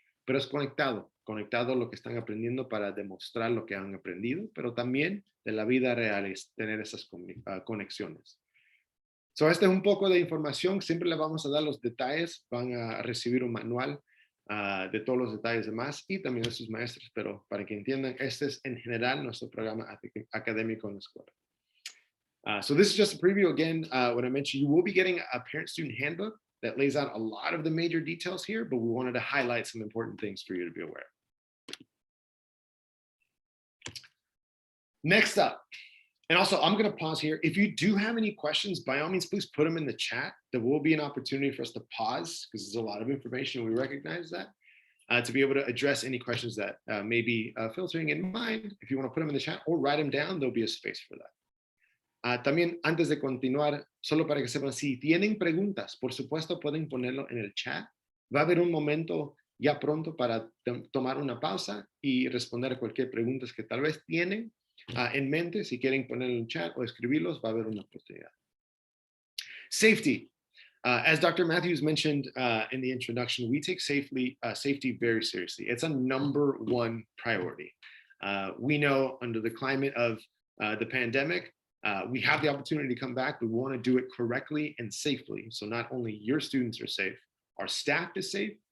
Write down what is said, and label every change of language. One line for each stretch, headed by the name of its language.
Spanish: Pero es conectado a lo que están aprendiendo para demostrar lo que han aprendido, pero también de la vida real es tener esas conexiones. So, este es un poco de información, siempre les vamos a dar los detalles, van a recibir un manual de todos los detalles demás y también de sus maestros, pero para que entiendan, este es en general nuestro programa académico en la escuela.
English: So this is just a preview. Again, when I mentioned you will be getting a parent-student handbook that lays out a lot of the major details here, but we wanted to highlight some important things for you to be aware of. Next up, and also I'm going to pause here. If you do have any questions, by all means, please put them in the chat. There will be an opportunity for us to pause because there's a lot of information. We recognize that. To be able to address any questions that may be filtering in mind. If you want to put them in the chat or write them down, there'll be a space for that.
Spanish: También antes de continuar, solo para que sepan, si tienen preguntas, por supuesto pueden ponerlo en el chat. Va a haber un momento ya pronto para tomar una pausa y responder a cualquier pregunta que tal vez tienen en mente. Si quieren ponerlo en el chat o escribirlos, va a haber una oportunidad.
English: Safety. As Dr. Matthews mentioned in the introduction, we take safety very seriously. It's a #1 priority. We know under the climate of the pandemic, we have the opportunity to come back. We want to do it correctly and safely. So not only your students are safe, our staff is safe.